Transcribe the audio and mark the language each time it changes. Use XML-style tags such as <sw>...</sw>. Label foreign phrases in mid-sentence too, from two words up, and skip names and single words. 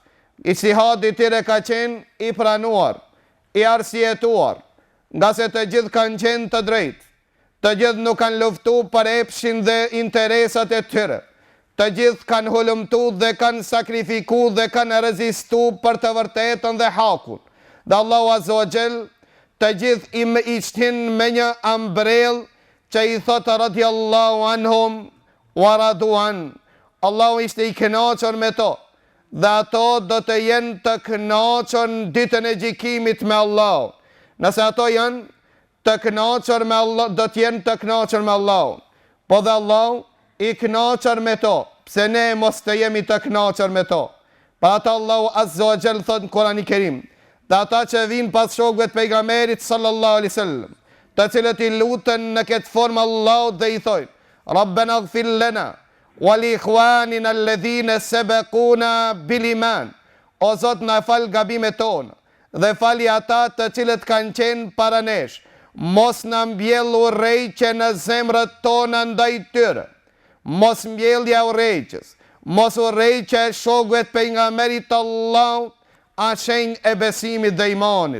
<sq>Ijtihadi i tyre ka qenë i pranuar, i arsyetuar, nga se të gjithë kanë qenë të drejtë, të gjithë nuk kanë luftu për epshin dhe interesat e tyre. Të gjithë kanë hulumtu dhe kanë sakrifiku dhe kanë rezistu për të vërtetën dhe hakun. Dhe Allahu</sq> <ar>عز وجل</ar> <sq>të gjithë i shtin me një ambrell që i thotë</sq> <ar>رضي الله عنهم ورضوا عنه.</ar> <sq>Allahu ishte i kënaqur me to, dhe ato do të jenë të kënaqur në ditën e gjykimit me Allah. Nëse ato janë të kënaqur me Allah, do të jenë të kënaqur me Allah. Po dhe Allah i kënaqur me to, pse ne mos të jemi të kënaqur me to. Pa ata Allahu</sq> <ar>عز وجل</ar> <sq>thot në Kur'an i Kerim, dhe ata që vinë pas shokëve të pejgamberit</sq> <ar>صلى الله عليه وسلم,</ar> <sq>të cilët i lutën në këtë formë Allahut dhe i thojnë,</sq> <ar>ربنا اغفر لنا ولإخواننا الذين سبقونا بالإيمان.</ar> <sq>O Zot, na fal gabimet tona dhe fali ata të cilët kanë qenë para nesh. Mos na mbjell urrejtje në zemrat tona ndaj tyre. Mos mbjellja urrejtjes, mos urrejtja e shokëve të pejgamberit Allahut, a shenjë e besimit dhe imanit.</sq>